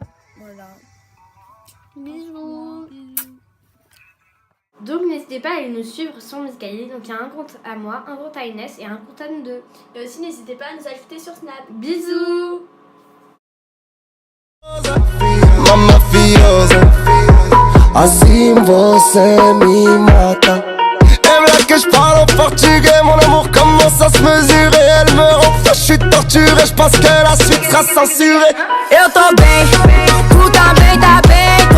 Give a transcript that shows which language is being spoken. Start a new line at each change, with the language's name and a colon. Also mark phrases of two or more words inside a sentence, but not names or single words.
French: Voilà. Bisous. Donc n'hésitez pas à aller nous suivre sur Muscali. Donc il y a un compte à moi, un compte à Inès et un compte à nous deux. Et aussi, n'hésitez pas à nous ajouter sur Snap. Bisous.
Portuguese: Mama fiosa, assim você me mata.
French: portugais, mon amour commence à se mesurer. Elle me rend fou, je suis torturé, je pense que la suite sera censurée.
Portuguese: Eu tô bem, tu também tá bem.